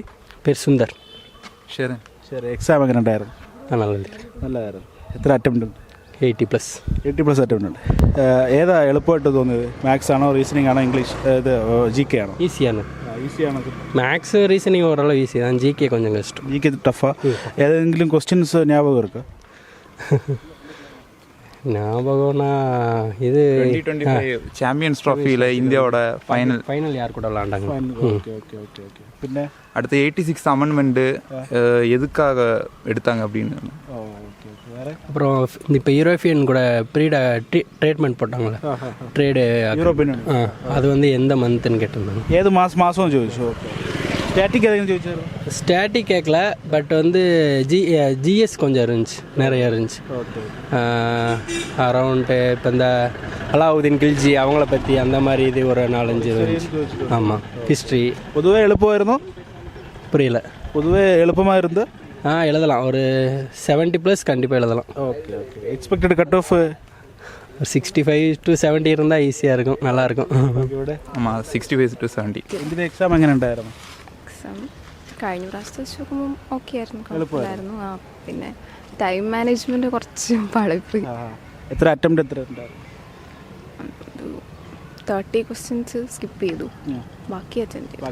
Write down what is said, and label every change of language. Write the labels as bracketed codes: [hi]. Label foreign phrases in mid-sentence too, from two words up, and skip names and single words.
[ml] സുന്ദർ. ശരി, എക്സാം എങ്ങനെ ഉണ്ടായിരുന്നു? നല്ലതായിരുന്നു. എത്ര അറ്റംപ്റ്റ് ഉണ്ട്? 80+ അറ്റംപ്റ്റ് ഉണ്ട്. ഏതാ എളുപ്പമായിട്ട് തോന്നിയത്? മാത്സ് ആണോ, റീസണിംഗ് ആണോ, ഇംഗ്ലീഷ്, GK ആണോ? ഈസിയാണ്. [en] maths reasoning [ml] ഓരോ ഈസി தான். GK [ta] கொஞ்சம் கஷ்டம். [ml] GK ടഫാ. ഏതെങ്കിലും ക്വസ്റ്റ്യൻസ് [ta] ஞாபகம் இருக்கா? ஞாபகம்னா இது 2025 சாம்பியன்ஸ் ட்ராஃபியில் இந்தியாவோட ஃபைனல் யார் கூட விளாண்டாங்க. [ml] ஓகே. പിന്നെ [ta] அடுத்து 86 அமெண்ட்மெண்ட்டு எதுக்காக எடுத்தாங்க அப்படின்னு. அப்புறம் இப்போ யூரோப்பியன் கூட ட்ரீட்மெண்ட் போட்டாங்களே, ட்ரேடு அது வந்து எந்த மந்த்துன்னு கேட்டிருந்தாங்க. [ml] ഏത് മാസം ചോദിച്ചു. ഓക്കെ. സ്റ്റാറ്റിക് ഏതെങ്കിലും ചോദിച്ചായിരുന്നു? [ta] ஸ்டாட்டிக் கேட்கல, பட் வந்து GS கொஞ்சம் இருந்துச்சு, நிறைய இருந்துச்சு. அரௌண்டு இப்போ இந்த அலாவுதீன் கில்ஜி அவங்கள பற்றி அந்த மாதிரி இது ஒரு 4-5 இருந்துச்சு. ஆமாம். ஹிஸ்ட்ரி [ml] പൊതുവേ എളുപ്പമായിരുന്നു. [ta] புரியல. [ml] പൊതുവേ എളുപ്പമായിരുന്നു. [ta] எழுதலாம். ஒரு 70+ கண்டிப்பாக எழுதலாம். ஓகே. [en] expected cut off [ta] 65 to 70 இருந்தால் ஈஸியாக இருக்கும், நல்லாயிருக்கும். [ml] ഇവിടെ [ta] ஆமாம், 65 to 70. [ml] ഇതിൻ്റെ എക്സാം എങ്ങനെ ഉണ്ടായിരുന്നു? എക്സാം കഴിഞ്ഞ പ്രാവശ്യത്തെ വെച്ച് നോക്കുമ്പോൾ ഓക്കെ ആയിരുന്നു, കുഴപ്പമില്ലായിരുന്നു. പിന്നെ [en] time management [ml] കുറച്ച് പളപ്പോയി. എത്ര അറ്റംപ്റ്റ് ഉണ്ടായിരുന്നു? 30 [en] questions skip [ml] ചെയ്തു, ബാക്കി അറ്റൻഡ് ചെയ്തു.